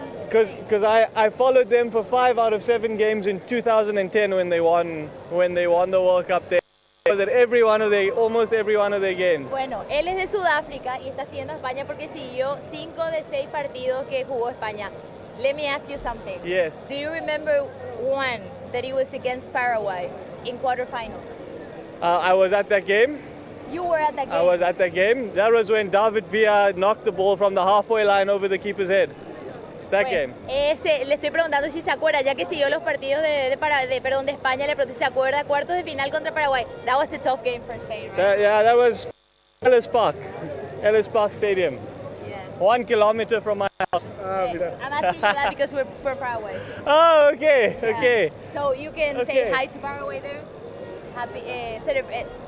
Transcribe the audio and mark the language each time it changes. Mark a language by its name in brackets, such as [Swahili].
[English] Because I followed them for 5 out of 7 games in 2010 when they won the World Cup there. Almost every one of their games. [Spanish] Bueno, él es de Sudáfrica y está siguiendo a España porque siguió 5 de 6 partidos que jugó España. [English] Let me ask you something. Yes. Do you remember one that it was against Paraguay in quarterfinal? I was at that game. You were at that game? I was at that game. That was when David Villa knocked the ball from the halfway line over the keeper's head. [Spanish] Le estoy preguntando si se acuerda, ya que siguió los partidos de España, le pregunto si se acuerda cuartos de final contra Paraguay. [English] That was a tough game for Spain, right? That was Ellis Park Stadium. Yeah. 1 kilometer from my house. Okay. I'm asking you that because we're from Paraguay. Oh, okay, yeah. Okay. So you can say hi to Paraguay there.